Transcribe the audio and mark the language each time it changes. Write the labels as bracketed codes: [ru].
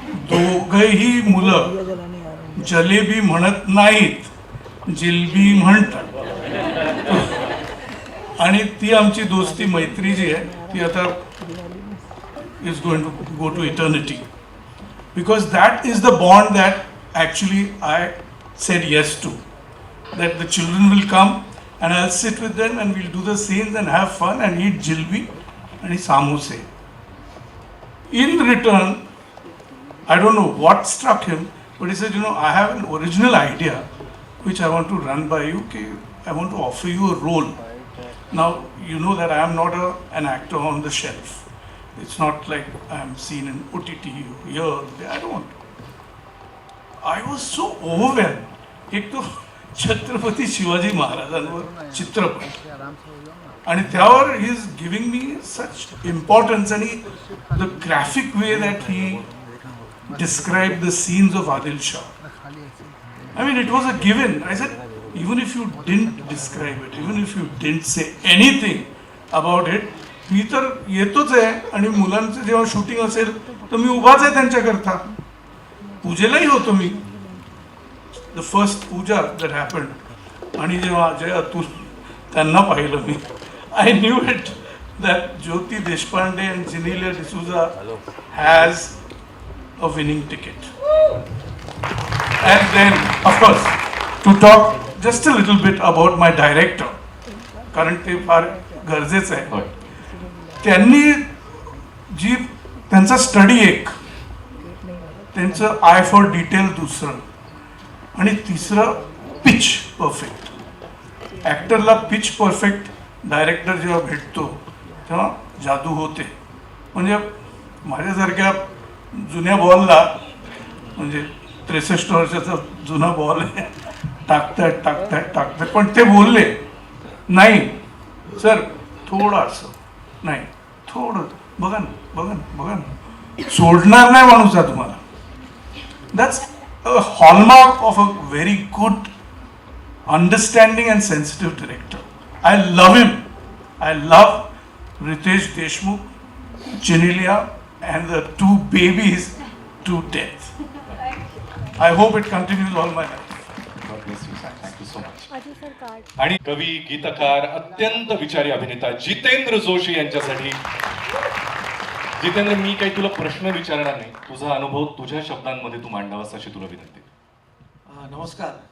[mr] दोघंही मुलं जलेबी म्हणत नाहीत, जिलबी म्हणतात. आणि ती आमची दोस्ती मैत्री जी आहे ती आता [en] Is going to go to eternity, because that is the bond that actually I said yes to. That the children will come and I'll sit with them and we'll do the scenes and have fun and eat jilbi and samose. In return, I don't know what struck him, but he said, I have an original idea which I want to run by you. Okay, I want to offer you a role. Now, you know that I am not an actor on the shelf. It's not like I am seen in OTT here, there. I don't. I was so overwhelmed. [mr] एक तो छत्रपती शिवाजी महाराजांवर चित्रपट आणि त्यावर [en] He is giving me such importance आणि the graphic way that he describe the scenes of Adil Shah. I mean, it was a given. I said, even if you didn't describe it, even if you didn't say anything about it, [mr] मी तर येतोच आहे आणि मुलांचं जेव्हा shooting असेल तर मी उभाच आहे त्यांच्याकरता. पूजेलाही होतो मी. [en] the first puja that happened [mr] आणि जेव्हा अजय अतुल त्यांना पाहिलं मी, [en] I knew it that Jyoti Deshpande and Genelia D'Souza has a winning ticket. And then, of course, to talk just a little bit about my director, [mr] कारण ते फार गरजेचं आहे. त्यांनी जी त्यांचा स्टडी एक, त्यांचं आय फॉर डिटेल दुसरं आणि तिसरं pitch perfect. ॲक्टरला pitch perfect director जेव्हा भेटतो तेव्हा जादू होते. म्हणजे माझ्यासारख्या जुन्या बॉलला, म्हणजे 63 वर्षाचा जुना बॉल आहे, टाकतात पण ते बोलले नाही सर थोडंसं नाही, थोडं बघा ना, सोडणार नाही माणूस हा तुम्हाला. [en] That's a hallmark of a very good understanding and sensitive director. I love him. I love Riteish Deshmukh, Genelia and the 2 babies to death. I hope it continues all my life. God bless you. Thank you so much. [mr] आणि कवी, गीतकार, अत्यंत विचारी अभिनेता जितेंद्र जोशी यांच्यासाठी. जितेंद्र, मी काही तुला प्रश्न विचारणार नाही, तुझा अनुभव तुझ्या शब्दांमध्ये तू मांडावास अशी तुला विनंती. नमस्कार.